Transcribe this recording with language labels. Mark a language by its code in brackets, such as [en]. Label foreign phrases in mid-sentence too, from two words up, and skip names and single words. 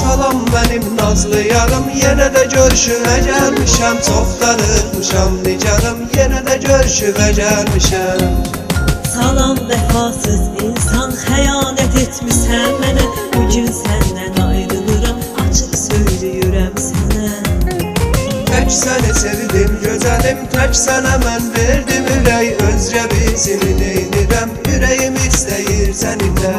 [tr] Salam benim nazlı yarım, yine de görüşüve gelmişem. Çok darıkmışam nigarım, yine de görüşüve gelmişem. [az] Salam vefasız insan, xəyanət etmisən mənə. Bugün səndən ayrılıram, açıq söyləyirəm sənə. Tək səni sevdim gözəlim, tək sənə mən verdim ürək. Özgə birisini neynirəm, ürəyim istəyir səninlə.